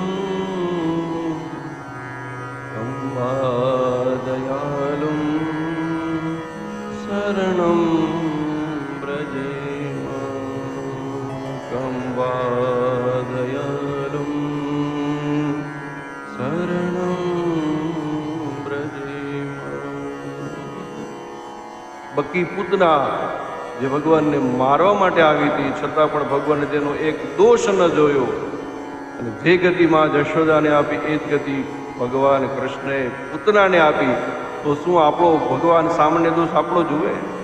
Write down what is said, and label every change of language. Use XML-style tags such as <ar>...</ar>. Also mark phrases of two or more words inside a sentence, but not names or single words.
<sa>तं वादयालुं शरणं व्रजेम, तं वादयालुं शरणं व्रजेम.</sa> <gu>બકી પૂતના જે ભગવાનને મારવા માટે આવી હતી, છતાં પણ ભગવાને તેનો એક દોષ ન જોયો અને જે ગતિ માં જશોદાને આપી એ જ ગતિ ભગવાન કૃષ્ણએ પૂતનાને આપી. તો શું આપણો ભગવાન સામાન્ય દોષ આપણો જુએ?</gu>